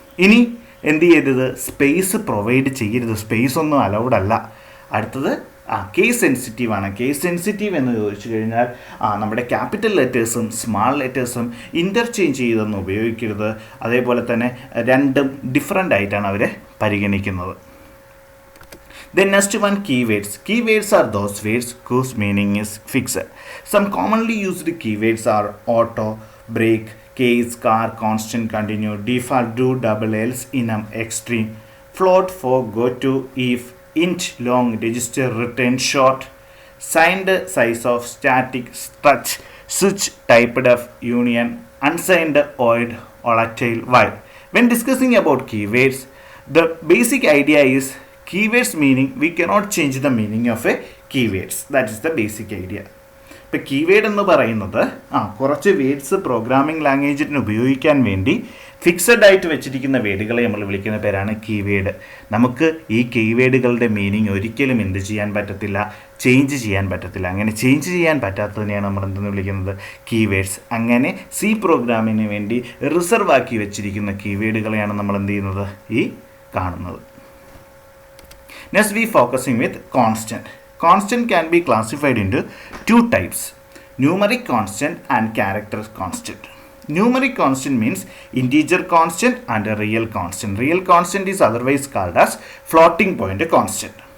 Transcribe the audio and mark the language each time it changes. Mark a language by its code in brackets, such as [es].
[ml] ഇനി എന്ത് ചെയ്യരുത്, സ്പേസ് പ്രൊവൈഡ് ചെയ്യരുത്, സ്പേസ് ഒന്നും അലൗഡ് അല്ല. അടുത്തത് കേസ് സെൻസിറ്റീവ് ആണ്. കേസ് സെൻസിറ്റീവ് എന്ന് ചോദിച്ചു കഴിഞ്ഞാൽ നമ്മുടെ ക്യാപിറ്റൽ ലെറ്റേഴ്സും സ്മാൾ ലെറ്റേഴ്സും ഇൻ്റർചേഞ്ച് ചെയ്തൊന്നും ഉപയോഗിക്കരുത്. അതേപോലെ തന്നെ രണ്ടും ഡിഫറെൻ്റ് ആയിട്ടാണ് അവർ പരിഗണിക്കുന്നത്. [en] Then next one, keywords. Keywords are those words whose meaning is fixed. Some commonly used keywords are auto, break, case, car, constant, continue, default, do, double, else, enum, extreme, float, for, go to, if, int, long, register, return, short, signed, size of, static, stretch, switch, typed of, union, unsigned, void, volatile, while. When discussing about keywords, the basic idea is keywords meaning we cannot change the meaning of a keywords. That is the basic idea. [ml] ഇപ്പോൾ keyword എന്ന് പറയുന്നത് കുറച്ച് words programming ലാംഗ്വേജിന് ഉപയോഗിക്കാൻ വേണ്ടി fixed ആയിട്ട് വെച്ചിരിക്കുന്ന വേർഡുകളെ നമ്മൾ വിളിക്കുന്ന പേരാണ് കീവേഡ്. നമുക്ക് ഈ കീവേഡുകളുടെ മീനിങ് ഒരിക്കലും എന്ത് ചെയ്യാൻ പറ്റത്തില്ല, ചേഞ്ച് ചെയ്യാൻ പറ്റത്തില്ല. അങ്ങനെ ചേഞ്ച് ചെയ്യാൻ പറ്റാത്തതിനെയാണ് നമ്മൾ എന്തെന്ന് വിളിക്കുന്നത്, കീവേഡ്സ്. അങ്ങനെ സി പ്രോഗ്രാമിന് വേണ്ടി റിസർവ് ആക്കി വെച്ചിരിക്കുന്ന കീവേഡുകളെയാണ് നമ്മൾ എന്ത് ചെയ്യുന്നത്, ഈ കാണുന്നത്. [en] Next we focusing with constant. Constant can be classified into two types, numeric constant and character constant. Numeric constant means integer constant and a real constant. Real constant is otherwise called as floating point constant.